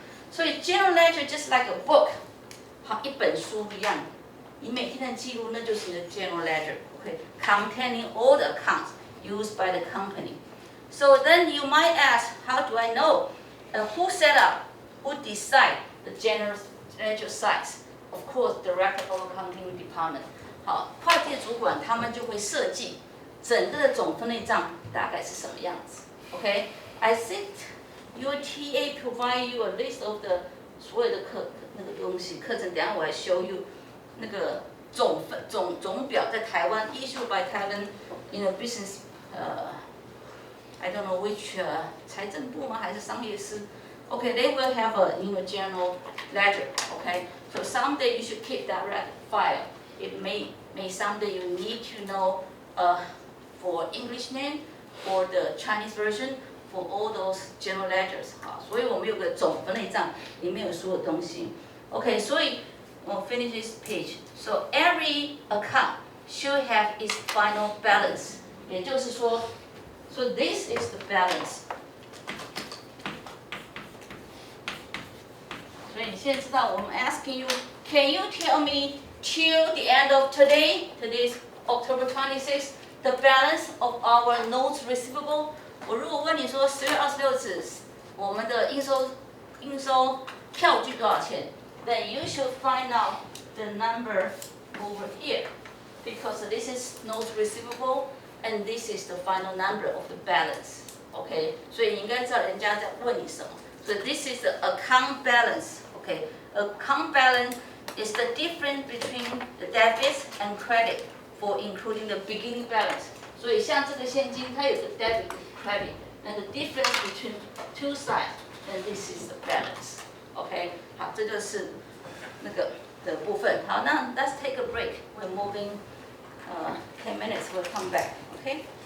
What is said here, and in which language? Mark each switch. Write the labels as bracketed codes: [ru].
[en] So general ledger just like a book, [zh] 好一本书一样，你每天的记录那就是你的 [en] general ledger, okay, containing all the accounts used by the company. So then you might ask, how do I know? Who set up, who decide the general ledger size? Of course, director of accounting department. [zh] 好，会计主管他们就会设计整个的总分类账大概是什么样子。 [en] Okay, I think your TA provide you a list of the [zh] 所有的那个东西课程，等下我来 [en] show you [zh] 那个总表在台湾 [en] issued by Taiwan business I don't know which [zh] 财政部吗还是商业司 [en] Okay, they will have a general ledger. Okay, so someday you should keep that file. It may someday you need to know for English name, for the Chinese version, for all those general ledgers. [zh] 好，所以我们有个总分类账，里面有所有东西。 [en] Okay, [zh] 所以我 [en] finish this page. So every account should have its final balance. [zh] 也就是说 [en] so this is the balance. [zh] 所以你现在知道我们 [en] asking you, can you tell me till the end of today, today's October 26th, the balance of our notes receivable? [zh] 我如果问你说10月26日我们的应收票据多少钱 [en] then you should find out the number over here, because this is notes receivable and this is the final number of the balance. [zh] Okay, 所以你应该知道人家在问你什么。 [en] So this is the account balance. Okay, account balance is the difference between the debits and credit for including the beginning balance. [zh] 所以像这个现金，它有个 [en] debit credit, and the difference between two sides, and this is the balance. [zh] Okay, 好，这就是那个的部分。 [en] 好，那 let's take a break. We're moving 10 minutes. We'll come back. Okay.